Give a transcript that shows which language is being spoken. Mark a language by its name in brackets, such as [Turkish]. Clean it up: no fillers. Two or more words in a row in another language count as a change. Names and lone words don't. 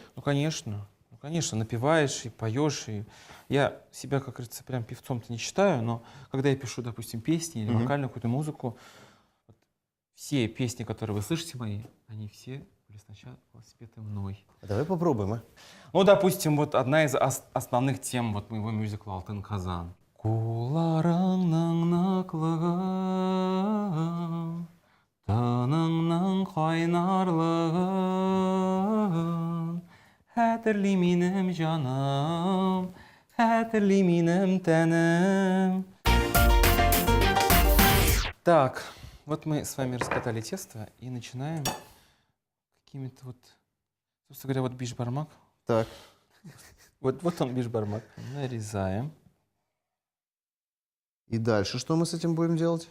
[Russian] Ну, конечно, напеваешь и поешь. И я себя, как говорится, прям певцом-то не считаю, но когда я пишу, допустим, песни или вокальную какую-то музыку, вот все песни, которые вы слышите мои, они все были сначала спеты мной. Давай попробуем, а? Ну, допустим, вот одна из основных тем вот моего мюзикла «Алтын Казан». [Tatar] Куларыңның ныклыгын, тыныңның кайнарлыгын, хәтерли минем җаным, хәтерли минем тәнем. [Russian] Так, вот мы с вами раскатали тесто и начинаем какими-то вот, собственно говоря, вот бишбармак. Так. Вот он бишбармак. Нарезаем. И дальше что мы с этим будем делать?